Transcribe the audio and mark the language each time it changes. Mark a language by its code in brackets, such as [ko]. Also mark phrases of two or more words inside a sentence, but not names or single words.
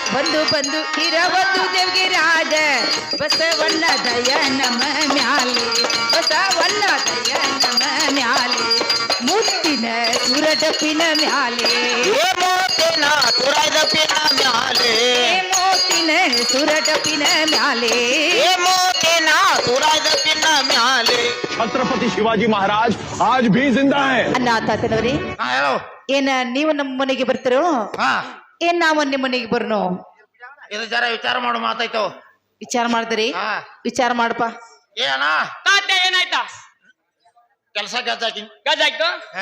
[kn] ಬಂದು ಇರವತ್ತು ದೇವ್ಗೆ ರಾಜ ಬಸವಣ್ಣ ದಯ ನಮ ಮ್ಯಾಲೆ ಬಸವಣ್ಣ ದಯ ನಮ ಮ್ಯಾಲೆ ಮುತ್ತಿನ ಸುರಡಪಿನ ಮ್ಯಾಲೆ ಮೋತಿನ ಸುರಡಪಿನ ಮ್ಯಾಲೆ ಮೋತಿನ ಸುರಡಪಿನ ಮ್ಯಾಲೆ ಮೋತಿನ ಸುರಡಪಿನ ಮ್ಯಾಲೆ [hi] छत्रपति शिवाजी महाराज आज भी जिंदा है। [kn] ಅನ್ನ ತಾತನವ್ರಿ ಹೇಳು ಏನ ನೀವು ನಮ್ಮ ಮನೆಗೆ ಬರ್ತಿರೋ ಹಾ ಏನ್ ನಾವು ನಿಮ್ಮ ಮನೆಗೆ ಬರ್ನು ಇದು ಜರ ವಿಚಾರ ಮಾಡು ಮಾತಾಯ್ತು ವಿಚಾರ ಮಾಡ್ತೀರಿ ಹಾ ವಿಚಾರ ಮಾಡಪ್ಪ ಏನ ತಾತ್ಯ ಏನಾಯ್ತಾ ಕೆಲಸ ಗದ್ದಾಕಿ ಗಜಾಯ್ತು ಹಾ